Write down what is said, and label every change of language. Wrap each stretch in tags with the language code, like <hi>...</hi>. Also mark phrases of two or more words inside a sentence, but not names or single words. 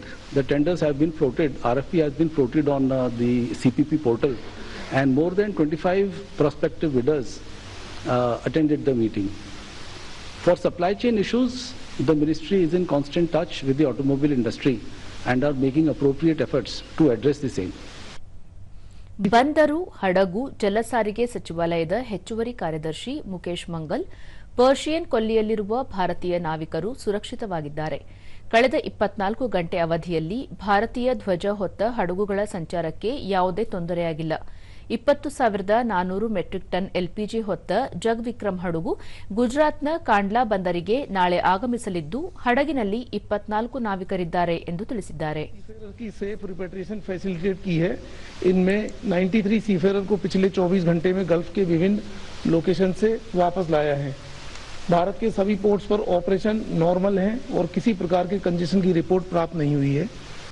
<en>The tenders have been floated. RFP has been floated on the CPP portal, and more than 25 prospective bidders attended the meeting. For supply chain issues, the ministry is in constant touch with the automobile industry and are making appropriate efforts to address the same.</en> <kn>ಬಂದರು, ಹಡಗು, ಜಲಸಾರಿಗೆ ಸಚಿವಾಲಯದ ಹೆಚ್ಚುವರಿ ಕಾರ್ಯದರ್ಶಿ ಮುಕೇಶ್ ಮಂಗಲ್, ಪರ್ಷಿಯನ್ ಕೊಲ್ಲಿಯಲ್ಲಿರುವ ಭಾರತೀಯ ನಾವಿಕರು ಸುರಕ್ಷಿತವಾಗಿದ್ದಾರೆ. ಕಳೆದ 24 ಗಂಟೆ ಅವಧಿಯಲ್ಲಿ ಭಾರತೀಯ ಧ್ವಜ ಹೊತ್ತ ಹಡಗುಗಳ ಸಂಚಾರಕ್ಕೆ ಯಾವುದೇ ತೊಂದರೆಯಾಗಿಲ್ಲ. 20,400</kn> <en>metric ton LPG</en> <kn>ಹೊತ್ತ ಜಗವಿಕ್ರಮ್ ಹಡಗು ಗುಜರಾತ್ನ ಕಾಂಡ್ಲಾ ಬಂದರಿಗೆ ನಾಳೆ ಆಗಮಿಸಲಿದ್ದು, ಹಡಗಿನಲ್ಲಿ 24 ನಾವಿಕರಿದ್ದಾರೆ ಎಂದು ತಿಳಿಸಿದ್ದಾರೆ.</kn> <en>safe repatriation facilitate</en> <hi>की है. इनमें 93 सीफेरर को पिछले 24 घंटे में गल्फ के विभिन्न लोकेशन से वापस लाया है. भारत के सभी पोर्ट्स पर</hi> <en>operation normal</en> <hi>है और किसी प्रकार के कंजेशन की रिपोर्ट प्राप्त नहीं हुई है.</hi>